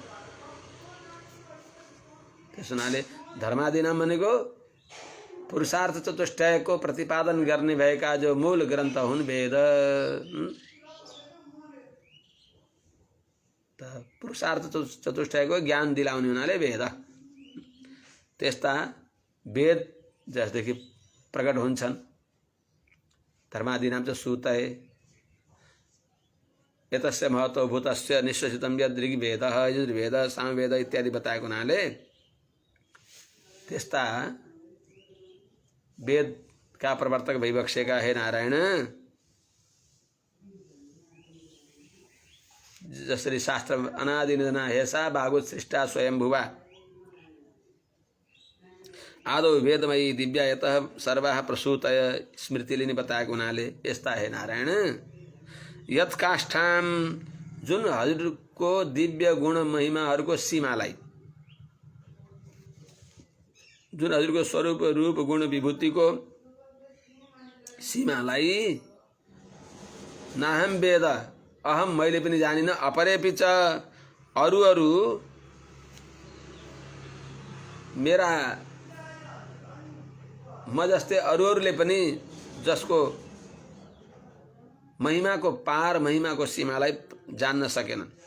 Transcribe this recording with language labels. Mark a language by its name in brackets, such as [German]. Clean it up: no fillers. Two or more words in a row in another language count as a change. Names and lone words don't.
[Nepali] त्यस हुनाले धर्मादीनाम भनेको पुरुषार्थ चतुष्टयको प्रतिपादन गर्ने भएका जो मूल ग्रन्थ हुन् वेद। त पुरुषार्थ चतुष्टयको ज्ञान दिलाउने हुनाले वेद। त्यस्ता वेद जसदेखि प्रकट हुन्छन्। [Sanskrit] धर्मादीनाम च सूतय एतस्य महतो भूतस्य निश्वसितम यद ऋग्वेदः यजुर्वेदः सामवेद इत्यादि [Nepali] बताएको हुनाले त्यस्ता वेदका प्रवर्तक भइबक्सेका हे नारायण जसरी [Sanskrit] शास्त्र अनादि निधना हेसा भागवत सृष्टा स्वयंभुवा आदौ वेदमयी दिव्या यतः सर्वाः प्रसूतय [Nepali] स्मृतिले बताएको हुनाले यस्ता हे नारायण [Sanskrit] यत काष्ठाम [Nepali] जुन हजुरको दिव्य गुण महिमाहरूको सीमालाई जुन हजुरको स्वरूप रूप गुण विभूतिको सीमालाई [Sanskrit] नाहम वेद अहम [Nepali] मैले पनि जानिन [Sanskrit] अपरेपि च [Nepali] अरू मेरा म जस्तै अरूहरूले पनि जसको महिमाको पार महिमाको सीमालाई जान्न सकेनन्।